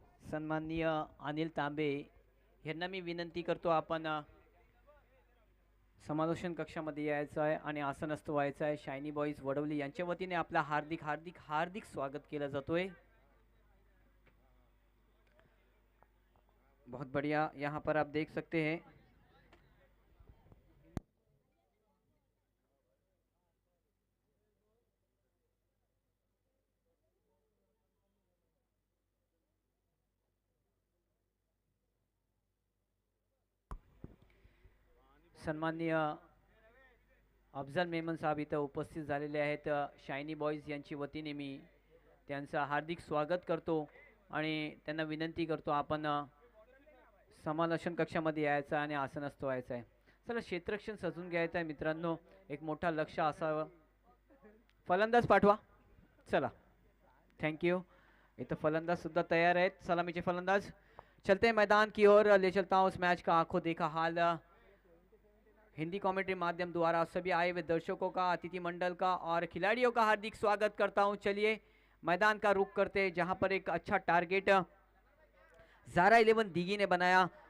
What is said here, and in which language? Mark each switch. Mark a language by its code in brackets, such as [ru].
[mr] सन्माननीय अनिल तांबे यांना मी विनंती करतो, आपण समालोचन कक्षामध्ये यायचं आहे आणि आसनस्थ व्हायचं आहे। शायनी बॉयज वडवली यांच्या वतीने आपला हार्दिक हार्दिक हार्दिक स्वागत केलं जातोय। [hi] बहुत बढ़िया, यहाँ पर आप देख सकते हैं सन्माननीय अफजल मेमन साहब [mr] इथं उपस्थित झालेले आहेत। शायनी बॉयज यांची वतीने मी त्यांचं हार्दिक स्वागत करतो आणि त्यांना विनंती करतो आपण समालोचन कक्षामध्ये यायचं आणि आसनस्थ व्हायचं आहे। चला, क्षेत्ररक्षण सजून घ्यायचं आहे मित्रांनो, एक मोठा लक्ष असावं। फलंदाज पाठवा, चला, थैंक यू। इथं फलंदाज सुद्धा तैयार आहेत। सलामीचे फलंदाज [hi] चलते हैं मैदान की ओर। ले चलता हूँ उस मैच का आंखों देखा हाल हिंदी कमेंट्री माध्यम द्वारा सभी आए हुए दर्शकों का, अतिथि मंडल का और खिलाड़ियों का हार्दिक स्वागत करता हूं। चलिए मैदान का रुख करते हैं, जहां पर एक अच्छा टारगेट ज़ारा 11 दिगी ने बनाया।